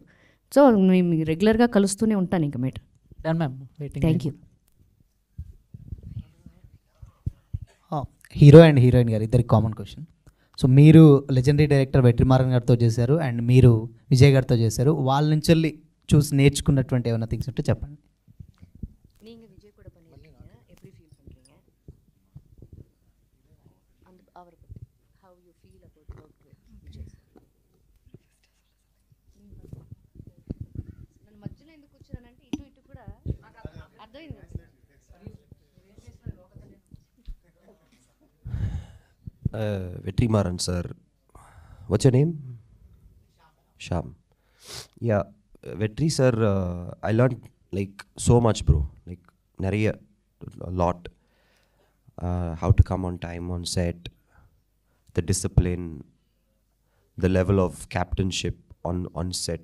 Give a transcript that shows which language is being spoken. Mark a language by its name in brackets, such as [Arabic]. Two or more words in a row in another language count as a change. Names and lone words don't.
[Telugu] సో మేము రెగ్యులర్గా కలుస్తూనే ఉంటాను ఇంకా మేడం. [English] done ma'am, waiting. thank you. hero and heroine [Telugu] గారు ఇద్దరికి [English] common question. [Telugu] సో మీరు [English] legendary director [Telugu] వెట్రిమారన్ గారితో చేశారు అండ్ మీరు విజయ్ గారితో చేశారు. వాళ్ళ నుంచి వెళ్ళి చూసి నేర్చుకున్నటువంటి ఏమైనా థింగ్స్ ఉంటే చెప్పండి. [Tamil] நீங்கள் விஜய் கூட பண்ணியிருக்கீங்க, எப்படி ஃபீல் பண்ணுறீங்க? அந்த அவரை பற்றி [English] how you feel about work with Vijay sir? [Telugu] నన్ను మధ్యలో ఎందుకు కూర్చున్నానంటే ఇటు ఇటు కూడా అర్థమైంది కదా సార్. [English] Vetrimaran sir, what's your name? Sham. Yeah, Vetri sir, I learned like so much, bro. Like nariya, a lot. How to come on time on set, the discipline, the level of captainship on set.